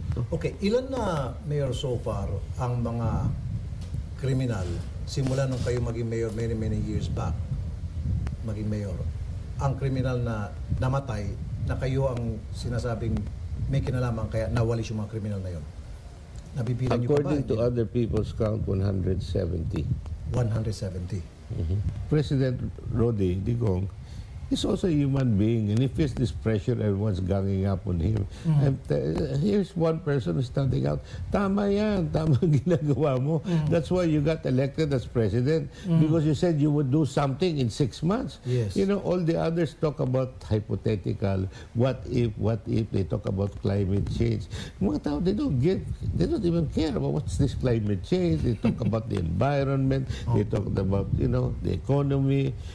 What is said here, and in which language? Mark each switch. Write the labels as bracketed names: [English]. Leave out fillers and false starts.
[Filipino] Okay, ilan na, Mayor, so far, ang mga kriminal, simula nung kayo maging mayor [English] many years back, [Filipino] maging mayor, ang kriminal na namatay, na kayo ang sinasabing may kinalaman kaya nawalis yung mga kriminal na yon? Nabibilang niyo pa ba? [English] According to other people's count, 170. 170. President Rodi Digong is also a human being and he feels this pressure, everyone's ganging up on him. And here's one person who's standing out. [Filipino] Tama yan, tama ang ginagawa mo. [English] That's why you got elected as president because you said you would do something in 6 months. Yes. All the others talk about hypothetical, what if, they talk about climate change. [Filipino] Mga tao, [English] they don't even care about what's this climate change. They talk about the environment, they talk about, the economy.